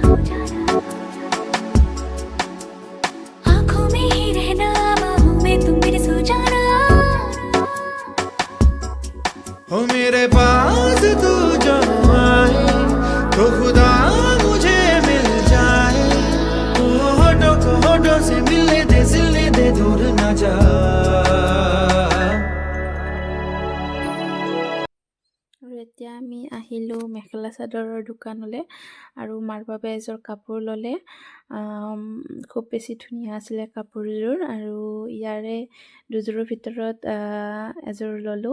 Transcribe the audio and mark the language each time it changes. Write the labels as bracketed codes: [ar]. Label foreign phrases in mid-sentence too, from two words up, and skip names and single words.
[hi] आँखों में ही रहना, बाहों में तुम मेरे सो जाना। हो मेरे पास तू जो आए, तो खुदा मुझे मिल जाए। तो होठों को होठों से मिलने दे दूर न जा। [as] আৰু এতিয়া আমি আহিলোঁ মেখেলা চাদৰৰ দোকানলৈ। আৰু মাৰ বাবে এযোৰ কাপোৰ ল'লে। খুব বেছি ধুনীয়া আছিলে কাপোৰযোৰ। আৰু ইয়াৰে দুযোৰৰ ভিতৰত এযোৰ ল'লোঁ।